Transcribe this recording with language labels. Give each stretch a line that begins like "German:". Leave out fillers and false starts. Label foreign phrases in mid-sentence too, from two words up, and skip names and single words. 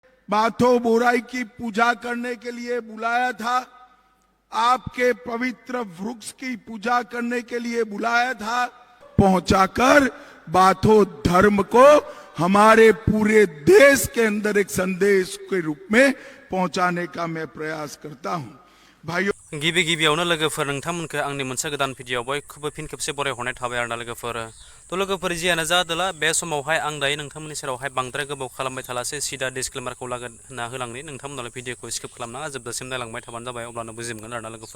Hindi: बाथो बोराई की पूजा करने के लिए बुलाया था, आपके पवित्र वृक्ष की पूजा करने के लिए बुलाया था, पहुंचाकर बाथो धर्म को हमारे पूरे देश के अंदर एक संदेश के रूप में पहुंचाने का मैं प्रयास करता हूं। भाइयों,
Bodo: गिबि गिबियावनो लोगोफोर नोंथांमोनखो आंनि मोनसे गोदान भिडिअ बयखौबो फिन खेबसे बरायहरनाय थाबाय आरोना लोगोफोर। थ' लोगोफोर जियानो जादोला बे समावहाय आं दायो नोंथांमोननि सेरावहाय बांद्राय गोबाव खालामबाय थालासै सिदा डिसक्लेमारखौ होना होलांनि। नोंथांमोनाल भिडिअखौ स्किप खालामनाङा, जोबजासिम नायलांबाय थाबानो जाबाय, अब्लानो बुजि मोनगोन आरोना लोगोफोर।